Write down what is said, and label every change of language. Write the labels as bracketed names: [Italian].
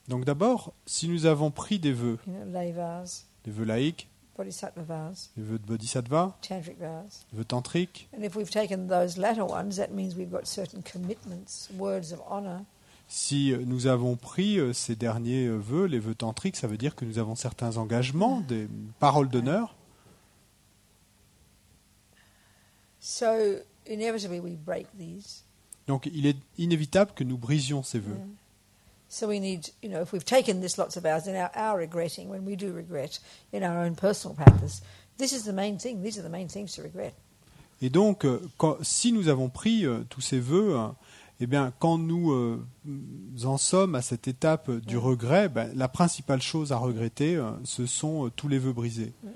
[French] Donc d'abord, si nous avons pris des vœux [English] lay vows, [French] des vœux laïques, [English] bodhisattva vows, [French] des vœux de bodhisattva, [English] tantric vows, [French] des vœux tantriques, [English] and if we've taken those latter ones, that means we've got certain commitments, words of honor, [French] si nous avons pris ces derniers vœux, les vœux tantriques, ça veut dire que nous avons certains engagements, des paroles d'honneur. [English] so inevitably we break these. [French] Donc il est inévitable que nous brisions ces vœux. [English] So we need, if we've taken this lots of vows, and our regretting, when we do regret in our own personal practice, this is the main thing. These are the main things to regret. [French] Et donc, si nous avons pris tous ces vœux, eh bien, quand nous en sommes à cette étape du regret, la principale chose à regretter, ce sont tous les vœux brisés.